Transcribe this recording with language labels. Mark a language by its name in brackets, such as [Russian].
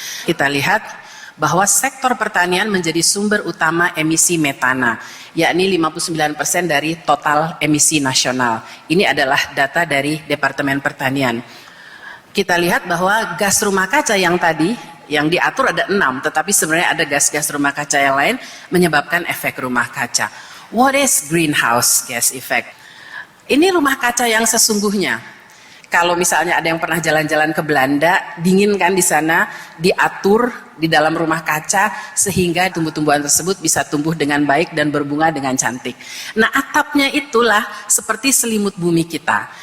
[Indonesian] Kita lihat bahwa sektor pertanian menjadi sumber utama emisi metana, yakni 59% dari total emisi nasional. Ini adalah data dari Departemen Pertanian. Kita lihat bahwa gas rumah kaca yang tadi, yang diatur ada 6, tetapi sebenarnya ada gas-gas rumah kaca yang lain menyebabkan efek rumah kaca. [English] What is greenhouse gas effect? [Indonesian] Ini rumah kaca yang sesungguhnya. Kalau misalnya ada yang pernah jalan-jalan ke Belanda, dingin kan di sana, diatur di dalam rumah kaca sehingga tumbuh-tumbuhan tersebut bisa tumbuh dengan baik dan berbunga dengan cantik. Nah, atapnya itulah seperti selimut bumi kita.